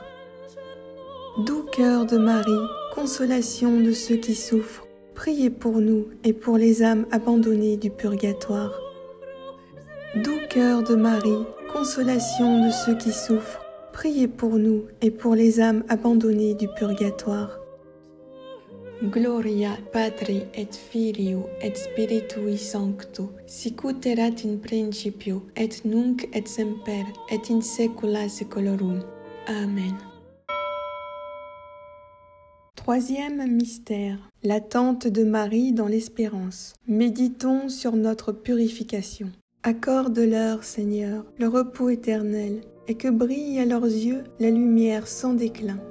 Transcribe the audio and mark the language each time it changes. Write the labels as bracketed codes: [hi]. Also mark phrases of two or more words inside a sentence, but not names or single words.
[fr] Doux cœur de Marie, consolation de ceux qui souffrent, priez pour nous et pour les âmes abandonnées du purgatoire. Doux cœur de Marie, consolation de ceux qui souffrent, priez pour nous et pour les âmes abandonnées du purgatoire. [la] Gloria Patri et Filio et Spiritui Sancto, sic ut erat in principio et nunc et semper et in saecula saeculorum. Amen. [fr] Troisième mystère, l'attente de Marie dans l'espérance. Méditons sur notre purification. Accorde-leur, Seigneur, le repos éternel, et que brille à leurs yeux la lumière sans déclin.